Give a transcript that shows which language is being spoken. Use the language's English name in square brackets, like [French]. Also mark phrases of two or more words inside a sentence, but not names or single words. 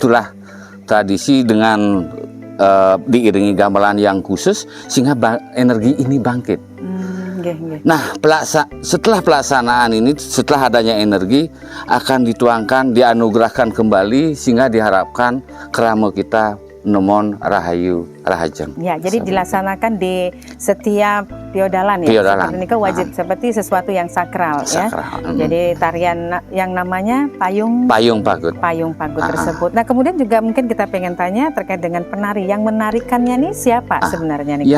[Indonesian] Itulah tradisi dengan diiringi gamelan yang khusus sehingga energi ini bangkit. Nah, setelah pelaksanaan ini, setelah adanya energi akan dituangkan, dianugerahkan kembali sehingga diharapkan kerama kita [Balinese] nemon rahayu rahajeng. [Indonesian] Ya, jadi dilaksanakan di setiap piodalan ya. Piodalan. Seperti ini kan wajib seperti sesuatu yang sakral, ya. Jadi tarian yang namanya payung pagut tersebut. Nah, kemudian juga mungkin kita pengen tanya terkait dengan penari. Yang menarikannya nih siapa sebenarnya nih?